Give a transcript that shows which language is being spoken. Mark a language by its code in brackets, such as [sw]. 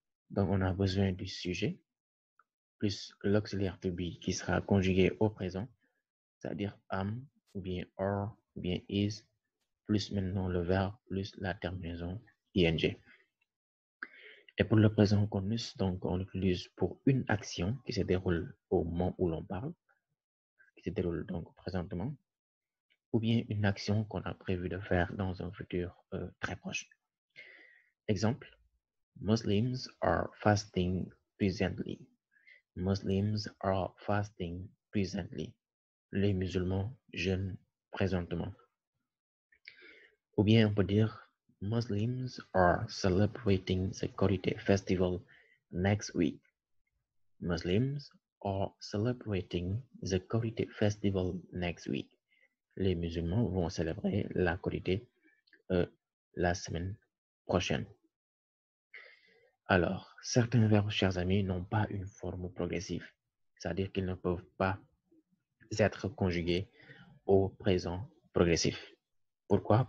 [fr] Donc, on a besoin du sujet, plus l'auxiliaire to be qui sera conjugué au présent, c'est-à-dire am, ou bien or, ou bien is, plus maintenant le verbe, plus la terminaison ing. Et pour le présent continu, donc on l'utilise pour une action qui se déroule au moment où l'on parle, qui se déroule donc présentement, ou bien une action qu'on a prévu de faire dans un futur très proche. [en] Exemple, Muslims are fasting presently. Muslims are fasting presently. [fr] Les musulmans jeûnent présentement. Ou bien on peut dire [en] Muslims are celebrating the Korité festival next week. Muslims are celebrating the Korité festival next week. [fr] Les musulmans vont célébrer la Korité la semaine prochaine. Alors, certains verbes, chers amis, n'ont pas une forme progressive, c'est-à-dire qu'ils ne peuvent pas être conjugués au présent progressif. Pourquoi?